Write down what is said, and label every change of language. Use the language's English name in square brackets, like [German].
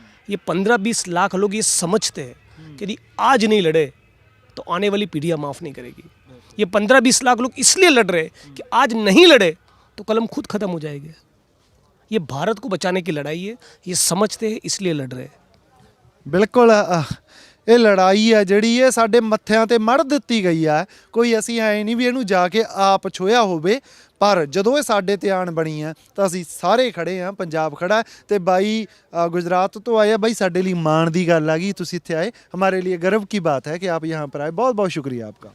[Hindi] ये 15-20 लाख लोग ये समझते हैं कि यदि आज नहीं लड़े तो आने वाली पीढ़ियाँ माफ़ नहीं करेगी। ये 15-20 लाख लोग इसलिए लड़ रहे हैं कि आज नहीं लड़े तो कलम खुद ख़त्म हो जाएगी। ये भारत को बचाने की लड़ाई है, ये समझते हैं इसलिए लड़ रहे हैं। [Punjabi] ਬਿਲਕੁਲ ਇਹ ਲੜਾਈ ਹੈ ਜਿਹੜੀ ਇਹ ਸਾਡੇ ਮੱਥਿਆਂ ਤੇ ਮੜ ਦਿੱਤੀ ਗਈ ਆ। ਕੋਈ ਅਸੀਂ ਐ ਨਹੀਂ ਵੀ ਇਹਨੂੰ ਜਾ ਕੇ ਆਪ ਛੋਇਆ ਹੋਵੇ, ਪਰ ਜਦੋਂ ਇਹ ਸਾਡੇ ਤੇ ਆਣ ਬਣੀ ਆ ਤਾਂ ਅਸੀਂ ਸਾਰੇ ਖੜੇ ਆ, ਪੰਜਾਬ ਖੜਾ ਤੇ ਬਾਈ ਗੁਜਰਾਤ ਤੋਂ ਆਏ ਆ। ਬਾਈ ਸਾਡੇ ਲਈ ਮਾਣ ਦੀ ਗੱਲ ਆ ਗਈ ਤੁਸੀਂ ਇੱਥੇ ਆਏ, [Hindi] हमारे लिए गर्व की बात है कि आप यहाँ पर आए। बहुत बहुत शुक्रिया आपका।